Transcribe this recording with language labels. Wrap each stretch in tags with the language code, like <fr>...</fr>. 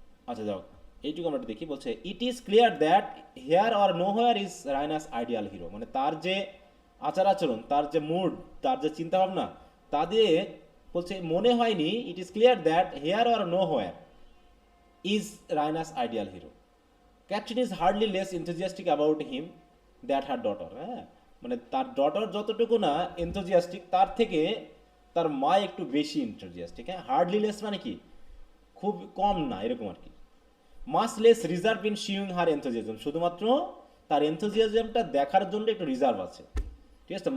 <bn>আচ্ছা যাও, এইটুকু আমরা একটু দেখি।</bn> <en>বলছে it is clear that here or nowhere is Raina's ideal hero,</en> <bn>মানে তার যে আচার আচরণ, তার যে মুড, তার যে চিন্তাভাবনা, তা দিয়ে বলছে মনে হয়নি,</bn> <en>It is clear that here or nowhere is Raina's ideal hero. Catherine is hardly less enthusiastic about him that her daughter.</en> <bn>হ্যাঁ মানে তার ডটার যতটুকু না এনথুজিয়াস্টিক, তার থেকে তার মা একটু বেশি এনথুজিয়াস্টিক। হ্যাঁ,</bn> <en>hardly less</en> <bn>মানে কি, খুব কম না, এরকম আর কি।</bn> <en>much less reserved in showing her enthusiasm,</en> <bn>শুধুমাত্র তার এনথুজিয়াজমটা দেখার জন্য একটু রিজার্ভ আছে, ঠিক আছে।</bn>